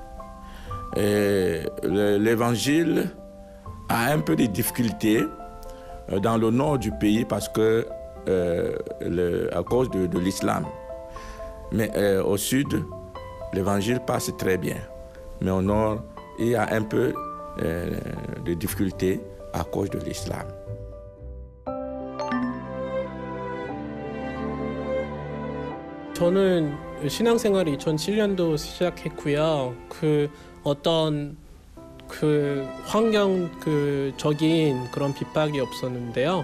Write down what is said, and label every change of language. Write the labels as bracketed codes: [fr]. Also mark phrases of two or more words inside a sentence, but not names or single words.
[fr] L'évangile a un peu de difficultés dans le nord du pays parce que à cause de l'islam. Mais au sud, l'évangile passe très bien. Mais au nord, il y a un peu de difficultés à cause de l'islam. [ko] 저는 신앙생활을 2007년도 시작했고요. 어떤 환경적인 그런 핍박이 없었는데요.